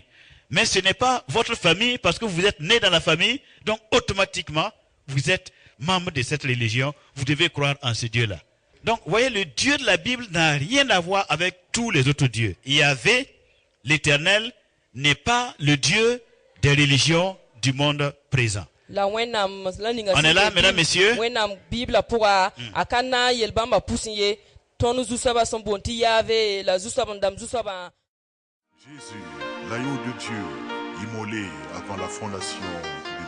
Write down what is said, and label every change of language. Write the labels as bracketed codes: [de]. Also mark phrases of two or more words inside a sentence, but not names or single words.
[fr] Mais ce n'est pas votre famille parce que vous êtes né dans la famille, donc automatiquement, vous êtes membre de cette religion, vous devez croire en ce Dieu-là. Donc, vous voyez, le Dieu de la Bible n'a rien à voir avec tous les autres dieux. Yahvé, l'Éternel, n'est pas le Dieu des religions du monde présent. [mos] La wẽnnaam la ninga [fr] On est là, mesdames, messieurs. [mos] wẽnnaam bibla pʋga a ka na n yel bãmba pʋsẽ ye tõnd zu-soabã sẽn boond tɩ yaave la zu-soab n dãmb zu-soabã. [fr] Jésus, l'agneau de Dieu, immolé avant la fondation